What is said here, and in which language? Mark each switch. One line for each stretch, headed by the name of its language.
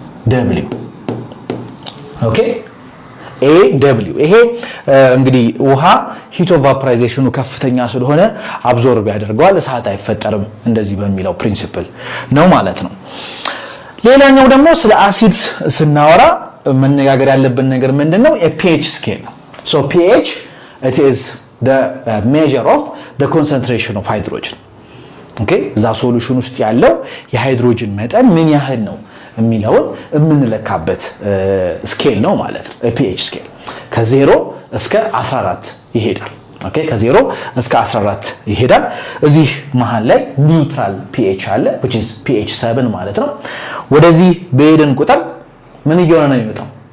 Amharic: W ኦኬ A W ይሄ እንግዲህ ውሃ ሂት ኦፍ ቫፖራይዜሽኑ ከፍተኛ ስለሆነ አብዞርብ ያደርገዋል፣ እሳት አይፈጠርም እንደዚህ በሚለው ፕሪንሲፕል ነው ማለት ነው። ሌላኛው ደግሞ ስለ አሲድስ ስናወራ መነጋገር ያለብን ነገር ምንድነው?
English: pH scale ነው። so pH it is the measure of the concentration of hydrogen.
Amharic: ኦኬ እዛ ሶሉሽን ውስጥ ያለው የሃይድሮጅን መጠን ምን ያህል ነው የሚለውን የምንለካበት ስኬል ነው ማለት ነው። pH ስኬል ከ0 እስከ 14 ይሄዳል። ኦኬ ከ0 እስከ 14 ይሄዳል። እዚህ መሃል ላይ ኒውትራል pH አለ
English: which is pH 7
Amharic: ማለት ነው። ወደዚህ በሄድን ቁጥር ምን እየሆነ ነው የሚመጣው?